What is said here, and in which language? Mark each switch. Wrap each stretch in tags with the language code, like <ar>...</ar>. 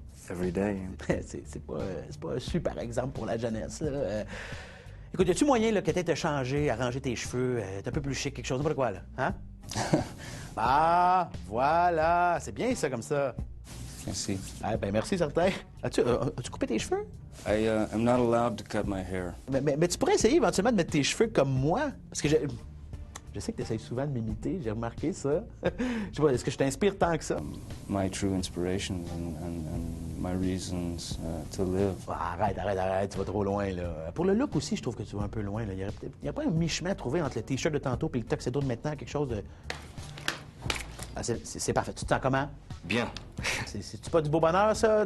<en>Every day.</en> <fr>c'est pas un super exemple pour la jeunesse, là. Écoute, y a-tu moyen là, que t'aies te changer, arranger tes cheveux, être un peu plus chic, quelque chose, n'importe quoi, là? Hein? Ah, voilà, c'est bien ça, comme ça. Merci. Ah, ben merci, certain. As-tu coupé tes cheveux?</fr> <en>I'm not allowed to cut my hair.</en> <fr>Mais tu pourrais essayer éventuellement de mettre tes cheveux comme moi, parce que je sais que tu essaies souvent de m'imiter, j'ai remarqué ça. Je sais pas, est-ce que je t'inspire tant que ça?</fr> <en>My true inspirations and my reasons to live.</en> <fr>Ah, arrête, tu vas trop loin, là. Pour le look aussi, je trouve que tu vas un peu loin, là. Il n'y a pas un mi-chemin à trouver entre le T-shirt de tantôt et le tuxedo de maintenant, quelque chose de... Ah, c'est parfait. Tu te sens comment? Bien. C'est-tu pas du beau bonheur, ça?</fr>